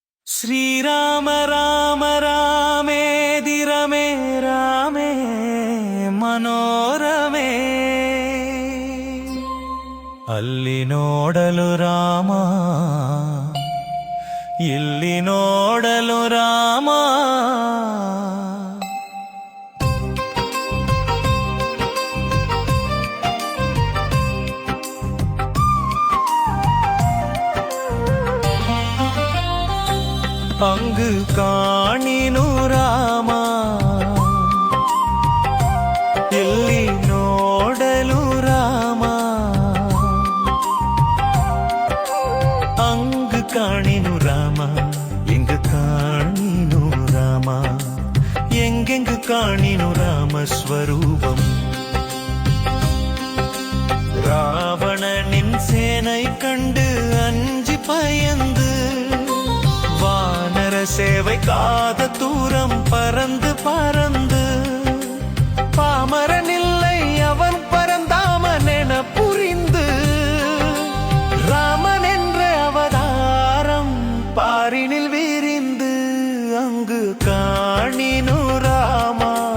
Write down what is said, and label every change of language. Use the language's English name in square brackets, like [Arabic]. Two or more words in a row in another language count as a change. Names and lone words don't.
[Sanskrit] श्रीराम राम रामेदिरमे रामे मनोरमे [Kannada] ಅಲ್ಲಿ ನೋಡಲು ರಾಮ ಇಲ್ಲಿ ನೋಡಲು ರಾಮ [Tamil] அங்கு காணினு ராಮ [Kannada] ಇಲ್ಲಿ ನೋಡಲು ರಾಮ [Tamil] அங்கு காணினு ராம இங்கு காணினு ராம எங்கெங்கு காணினு ராம ஸ்வரூபம் ராவணனின் சேனை கண்டு அஞ்சி பயந்து வானர சேவை காத தூரம் பறந்து பறந்து பாமரனில்லை அவன் பரந்தாமன் என புரிந்து ராமன் என்ற அவதாரம் பாரினில் விரிந்து அங்கு காணினு ராமா